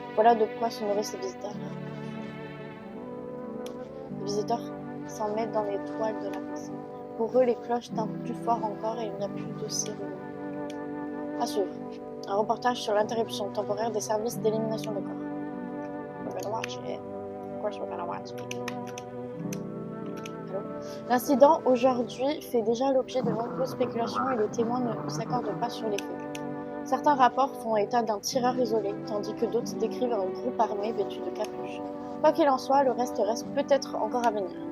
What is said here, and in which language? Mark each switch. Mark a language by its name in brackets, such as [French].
[French] Voilà de quoi se nourrissent ces visiteurs. Les visiteurs s'en mettent dans les toiles de la pensée. Pour eux, les cloches tintent plus fort encore et il n'y a plus de cérémonie. À suivre. Un reportage sur l'interruption temporaire des services d'élimination de corps. [English] We're gonna watch it. Of course we're gonna watch it. [French] L'incident aujourd'hui fait déjà l'objet de nombreuses spéculations et les témoins ne s'accordent pas sur les faits. Certains rapports font état d'un tireur isolé, tandis que d'autres décrivent un groupe armé vêtu de capuches. Quoi qu'il en soit, le reste peut-être encore à venir.